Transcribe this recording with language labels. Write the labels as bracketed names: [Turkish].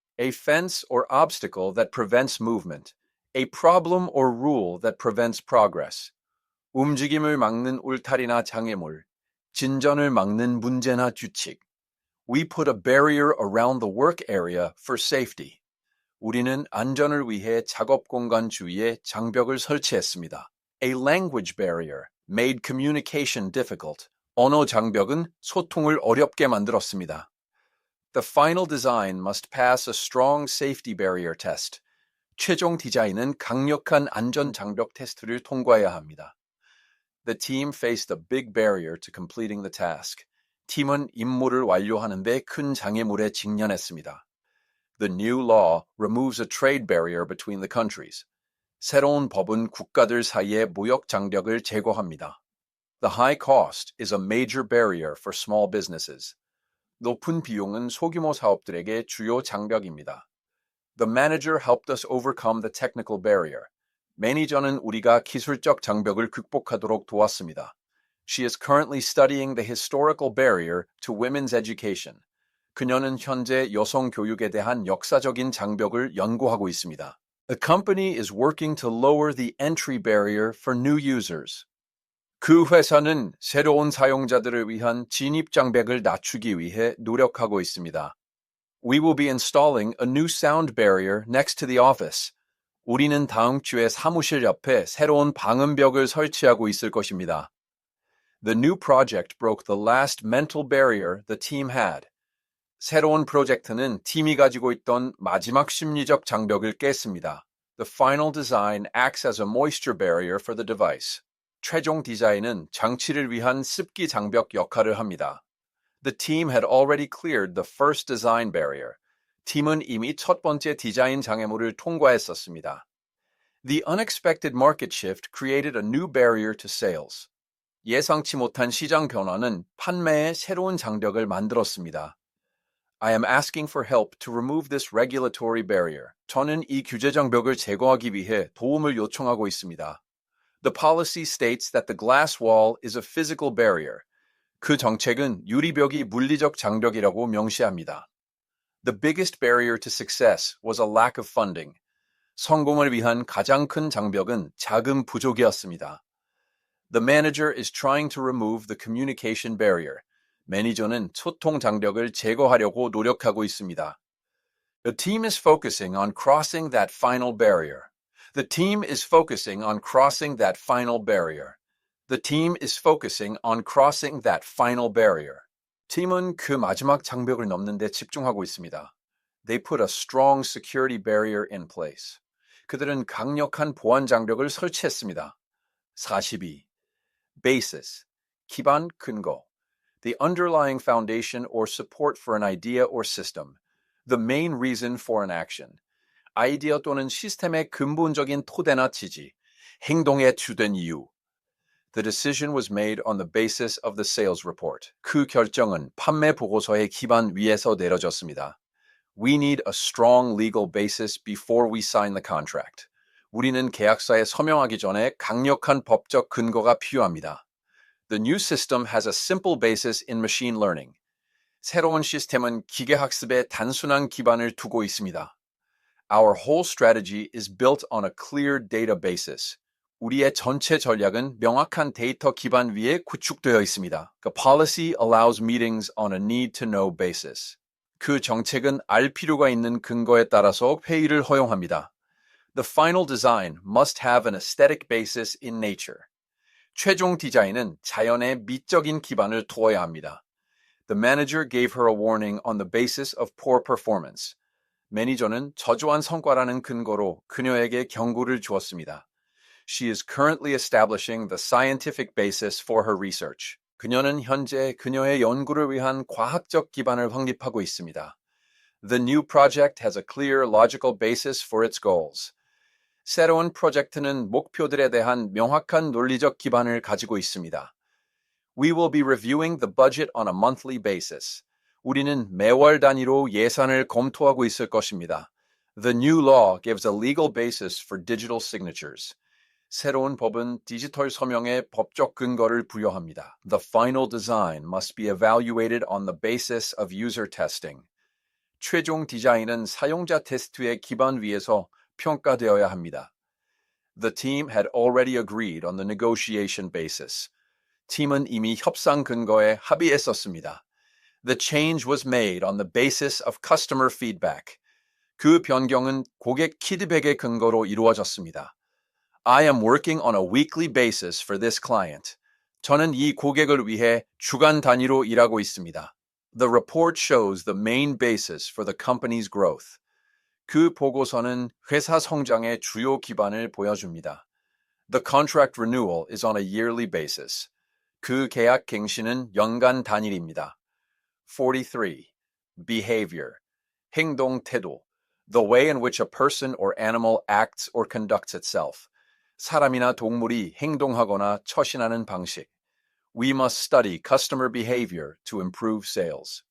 [English] A fence or obstacle that prevents movement. A problem or rule that prevents progress. [Korean] 움직임을 막는 울타리나 장애물. 진전을 막는 문제나 규칙. [English] We put a barrier around the work area for safety. [Korean] 우리는 안전을 위해 작업 공간 주위에 장벽을 설치했습니다. [English] A language barrier made communication difficult. [Korean] 언어 장벽은 소통을 어렵게 만들었습니다. [English] The final design must pass a strong safety barrier test. [Korean] 최종 디자인은 강력한 안전 장벽 테스트를 통과해야 합니다. [English] The team faced a big barrier to completing the task. [Korean] 팀은 임무를 완료하는 데 큰 장애물에 직면했습니다. [English] The new law removes a trade barrier between the countries. [Korean] 새로운 법은 국가들 사이의 무역 장벽을 제거합니다. [English] The high cost is a major barrier for small businesses. [Korean] 높은 비용은 소규모 사업들에게 주요 장벽입니다. [English] The manager helped us overcome the technical barrier. [Korean] 매니저는 우리가 기술적 장벽을 극복하도록 도왔습니다. [English] She is currently studying the historical barrier to women's education. [Korean] 그녀는 현재 여성 교육에 대한 역사적인 장벽을 연구하고 있습니다. [English] The company is working to lower the entry barrier for new users. [Korean] 그 회사는 새로운 사용자들을 위한 진입 장벽을 낮추기 위해 노력하고 있습니다. [English] We will be installing a new sound barrier next to the office. [Korean] 우리는 다음 주에 사무실 옆에 새로운 방음벽을 설치하고 있을 것입니다. [English] The new project broke the last mental barrier the team had. [Korean] 새로운 프로젝트는 팀이 가지고 있던 마지막 심리적 장벽을 깼습니다. [English] The final design acts as a moisture barrier for the device. [Korean] 최종 디자인은 장치를 위한 습기 장벽 역할을 합니다. [English] The team had already cleared the first design barrier. [Korean] 팀은 이미 첫 번째 디자인 장애물을 통과했었습니다. [English] The unexpected market shift created a new barrier to sales. [Korean] 예상치 못한 시장 변화는 판매에 새로운 장벽을 만들었습니다. [English] I am asking for help to remove this regulatory barrier. [Korean] 저는 이 규제 장벽을 제거하기 위해 도움을 요청하고 있습니다. [English] The policy states that the glass wall is a physical barrier. [Korean] 그 정책은 유리벽이 물리적 장벽이라고 명시합니다. [English] The biggest barrier to success was a lack of funding. [Korean] 성공을 위한 가장 큰 장벽은 자금 부족이었습니다. [English] The manager is trying to remove the communication barrier. [Korean] 매니저는 소통 장벽을 제거하려고 노력하고 있습니다. [English] The team is focusing on crossing that final barrier. The team is focusing on crossing that final barrier. The team is focusing on crossing that final barrier. [Korean] 팀은 그 마지막 장벽을 넘는 데 집중하고 있습니다. [English] They put a strong security barrier in place. [Korean] 그들은 강력한 보안 장벽을 설치했습니다. 42. Basis, 기반, 근거. [English] The underlying foundation or support for an idea or system. The main reason for an action. [Korean] 아이디어 또는 시스템의 근본적인 토대나 지지. 행동의 주된 이유. [English] The decision was made on the basis of the sales report. [Korean] 그 결정은 판매 보고서의 기반 위에서 내려졌습니다. [English] We need a strong legal basis before we sign the contract. [Korean] 우리는 계약서에 서명하기 전에 강력한 법적 근거가 필요합니다. [English] The new system has a simple basis in machine learning. [Korean] 새로운 시스템은 기계학습에 단순한 기반을 두고 있습니다. [English] Our whole strategy is built on a clear data basis. [Korean] 우리의 전체 전략은 명확한 데이터 기반 위에 구축되어 있습니다. [English] The policy allows meetings on a need-to-know basis. [Korean] 그 정책은 알 필요가 있는 근거에 따라서 회의를 허용합니다. [English] The final design must have an aesthetic basis in nature. [Korean] 최종 디자인은 자연의 미적인 기반을 두어야 합니다. [English] The manager gave her a warning on the basis of poor performance. [Korean] 매니저는 저조한 성과라는 근거로 그녀에게 경고를 주었습니다. [English] She is currently establishing the scientific basis for her research. [Korean] 그녀는 현재 그녀의 연구를 위한 과학적 기반을 확립하고 있습니다. [English] The new project has a clear logical basis for its goals. [Korean] 새로운 프로젝트는 목표들에 대한 명확한 논리적 기반을 가지고 있습니다. [English] We will be reviewing the budget on a monthly basis. [Korean] 우리는 매월 단위로 예산을 검토하고 있을 것입니다. [English] The new law gives a legal basis for digital signatures. [Korean] 새로운 법은 디지털 서명에 법적 근거를 부여합니다. [English] The final design must be evaluated on the basis of user testing. [Korean] 최종 디자인은 사용자 테스트의 기반 위에서 평가되어야 합니다. [English] The team had already agreed on the negotiation basis. [Korean] 팀은 이미 협상 근거에 합의했었습니다. [English] The change was made on the basis of customer feedback. [Korean] 그 변경은 고객 피드백의 근거로 이루어졌습니다. [English] I am working on a weekly basis for this client. [Korean] 저는 이 고객을 위해 주간 단위로 일하고 있습니다. [English] The report shows the main basis for the company's growth. [Korean] 그 보고서는 회사 성장의 주요 기반을 보여줍니다. [English] The contract renewal is on a yearly basis. [Korean] 그 계약 갱신은 연간 단일입니다. 43. Behavior. 행동 태도. [English] The way in which a person or animal acts or conducts itself. [Korean] 사람이나 동물이 행동하거나 처신하는 방식. [English] We must study customer behavior to improve sales.